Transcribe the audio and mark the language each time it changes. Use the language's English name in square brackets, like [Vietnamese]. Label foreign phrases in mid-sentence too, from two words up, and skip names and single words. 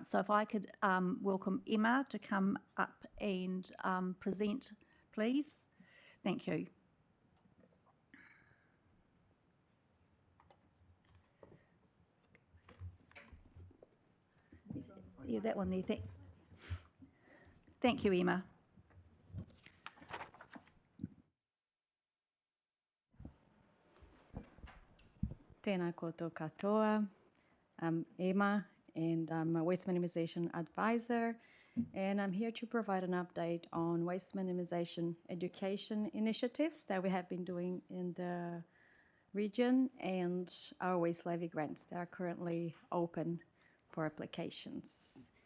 [English] So if I could welcome Emma to come up and present, please. Thank you. Yeah, that one there. Thank you, Emma. [Māori] Tēnā koutou katoa. [English] I'm Emma, and I'm a Waste Minimisation Advisor, and I'm here to provide an update on waste minimisation education initiatives that we have been doing in the region and our waste levy grants that are currently open for applications.